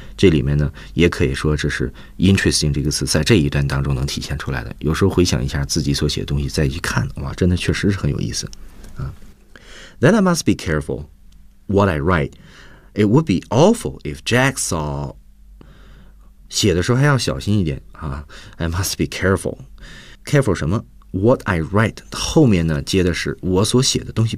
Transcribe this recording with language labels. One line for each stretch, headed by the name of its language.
Chinese: 这里面呢也可以说这是 interesting 这个词在这一段当中能体现出来的，有时候回想一下自己所写的东西再去看，哇，真的确实是很有意思啊。
English: Then I must be careful what I write. It would be awful if Jack saw.
Chinese: 写的时候还要小心一点啊。
English: I must be careful. Careful
Chinese: 什么
English: ？What I write
Chinese: 后面呢接的是我所写的东西。